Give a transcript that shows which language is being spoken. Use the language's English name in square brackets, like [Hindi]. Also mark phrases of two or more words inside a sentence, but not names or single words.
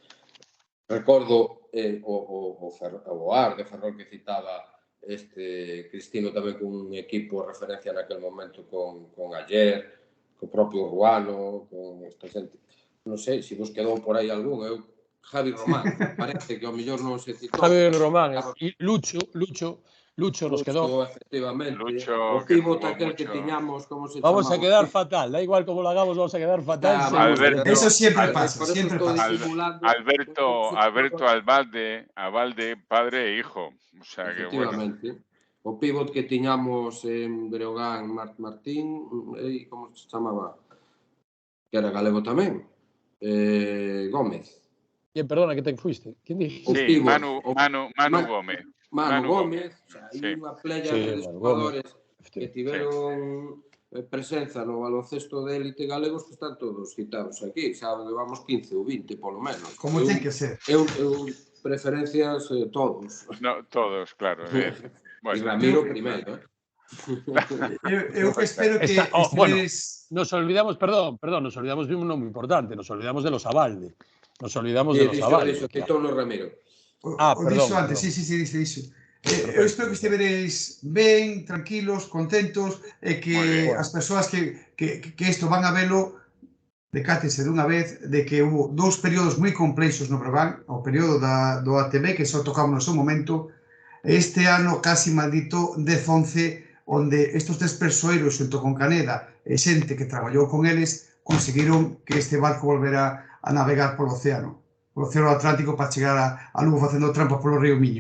[Galician] Recordo o Ar de Ferrol que citaba Cristino tamén con un equipo de referencia naquel momento con Ayer, co propio Ruano, con esta xente. Non sei se vos quedou por aí algún. Javi Román, parece que ao mellor non se citou. Javi Román e Lucho nos quedou. Efectivamente. Lucho, O pivot aquel que tiñamos, como se [Spanish] vamos [Galician] chamaba? [Spanish] A quedar fatal, da igual como lo hagamos, vamos a quedar fatal. Alberto, eso siempre pasa, siempre pasa. Alberto Abalde, padre e hijo. O sea que efectivamente. Bueno. [Galician] O pivot que tiñamos en Breogán, Martín, como se chamaba? Que era galego tamén. Gómez. [Spanish] Bien, perdona, que te fuiste. ¿Quién dijiste? Sí, Manu Gómez. Manu Gómez. O sea, [Galician] hai unha playa de jugadores que tiveron presenza no baloncesto de élite galegos que están todos citados aquí. Xa levamos 15 ou 20, polo menos. Como ten que ser. Eu preferencias todos. No, todos, claro. Bueno, e Ramiro primeiro, Eu espero que bueno, [Spanish] nos olvidamos, perdón, nos olvidamos de un nombre importante, nos olvidamos de los Abalde. Nos olvidamos de los Abalde. [Galician] Citou-no Ramiro. [Spanish] Perdón. Antes, sí, dice. [Galician] Eu espero que estevereis ben, tranquilos, contentos, e que as persoas que isto van a velo decátese dunha vez de que hubo dous períodos moi complexos no Breogán, o período do ATB, que só tocamos no seu momento, este ano casi maldito 10-11, onde estes tres persoeiros xunto con Caneda e xente que traballou con eles conseguiron que este barco volvera a navegar polo océano Atlántico para chegar a Lugo facendo trampas polo río Miño.